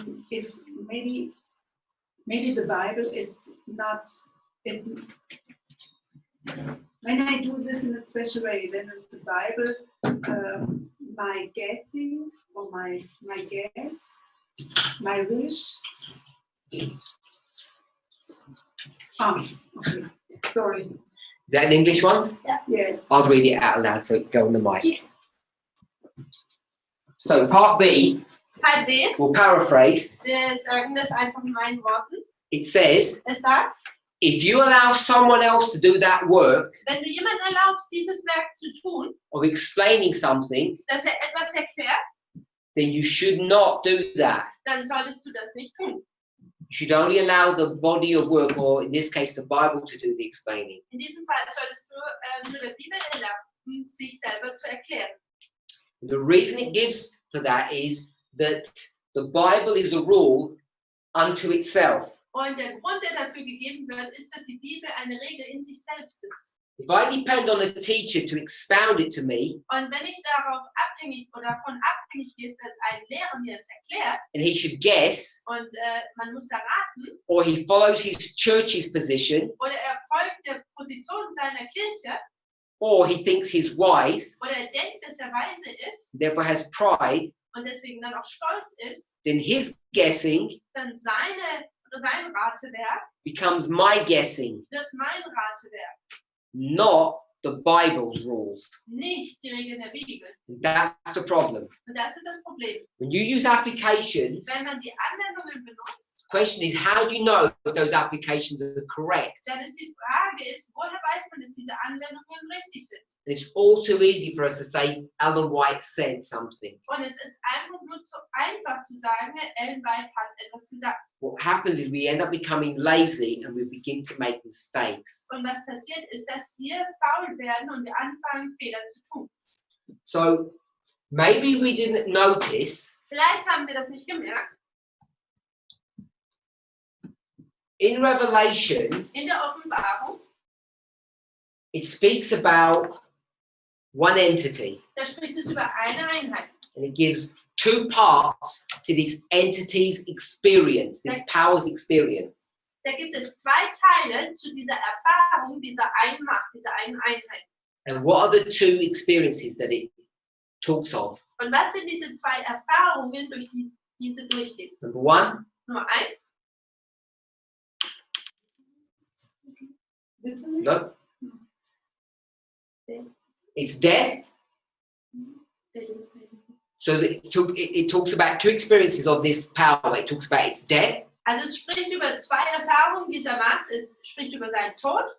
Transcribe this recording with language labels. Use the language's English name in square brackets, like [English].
[English] If maybe the Bible is not when I do this in a special way, then it's the Bible my guessing or my guess, my wish. Okay. Sorry. Is that an English one? Yes. I'll read it out loud so it go on the mic. So part B, [German] Teil B. [English] we'll paraphrase. [German] Wir sagen das einfach in meinen Worten. [English] It says, [German] Es sagt, [English] if you allow someone else to do that work [German] wenn du jemanden erlaubst, dieses Werk zu tun, [English] of explaining something, [German] dass er etwas erklärt, [English] then you should not do that. [German] dann solltest du das nicht tun. [English] You should only allow the body of work, or in this case, the Bible, to do the explaining. [German] In diesem Fall solltest du nur der Bibel erlauben, sich selber zu erklären. [English] And the reason it gives for that is that the Bible is a rule unto itself. [German] Und der Grund, der dafür gegeben wird, ist, dass die Bibel eine Regel in sich selbst ist. [English] If I depend on a teacher to expound it to me, [German] Und wenn ich davon abhängig ist, dass ein Lehrer mir das erklärt, [English] and he should guess, [German] und man muss da raten, [English] or he follows his church's position, [German] oder er folgt der Position seiner Kirche, [English] or he thinks he's wise, [German] oder er denkt, dass er weise ist, [English] therefore has pride, [German] und deswegen dann auch stolz ist, [English] then his guessing [German] dann sein Ratewerk [English] becomes my guessing, [German] wird mein Ratewerk, [English] not the Bible's rules. [German] nicht die Regeln der Bibel. [English] And that's the problem. [German] Und das ist das Problem. [English] When you use applications, [German] Wenn man die Anwendungen benutzt, [English] the question is, how do you know if those applications are correct? [German] dann ist die Frage, woher weiß man, dass diese Anwendungen richtig sind? [English] And it's all too easy for us to say, Ellen White said something. [German] Und es ist einfach nur zu einfach zu sagen, Ellen White hat etwas gesagt. [English] What happens is we end up becoming lazy and we begin to make mistakes. [German] Und was passiert ist, dass wir faul werden und wir anfangen, Fehler zu tun. [English] So maybe we didn't notice [German] Vielleicht haben wir das nicht gemerkt. [English] in Revelation, [German] In der Offenbarung, [English] it speaks about one entity [German] da spricht es über eine Einheit. [English] and it gives two parts to this entity's experience, this power's experience. [German] Da gibt es zwei Teile zu dieser Erfahrung, dieser einen Macht, dieser einen Einheit. [English] And what are the two experiences that it talks of? [German] Und was sind diese zwei Erfahrungen, durch die diese durchgeht? [English] Number one, [German] Nummer 1, [English] no, it's death. So it talks about two experiences of this power. It talks about its death [German] also es spricht über zwei Erfahrungen dieser Macht. Es spricht über seinen Tod